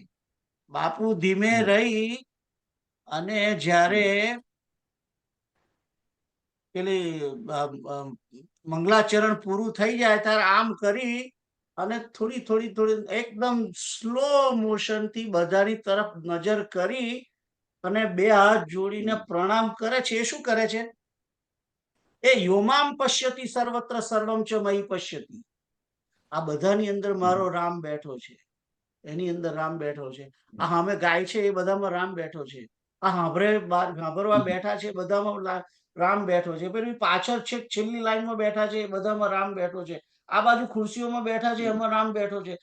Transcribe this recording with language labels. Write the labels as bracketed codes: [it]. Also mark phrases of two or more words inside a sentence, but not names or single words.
[gu] બાપુ ધીમે રહી અને જ્યારે પેલી મંગલાચરણ પૂરું થઈ જાય ત્યારે આમ કરી અને થોડી એકદમ [en] slow motion [gu] થી બધાની તરફ નજર કરી અને 2 હાથ જોડીને પ્રણામ કરે છે. એ શું કરે છે? [sa] એ યોમામ પશ્યતિ સર્વત્ર સર્વમ ચ મયી પશ્યતિ. [gu] આ બધાની અંદર મારો રામ બેઠો છે, એની અંદર રામ બેઠો છે. આ સામે ગાય છે એ બધામાં રામ બેઠો છે. આ સાંભળવા બેઠા છે બધામાં રામ બેઠો છે. પેલી પાછળ છે છેલ્લી લાઈનમાં બેઠા છે એ બધામાં રામ બેઠો છે. આ બાજુ ખુરશીઓમાં બેઠા છે એમાં રામ બેઠો છે.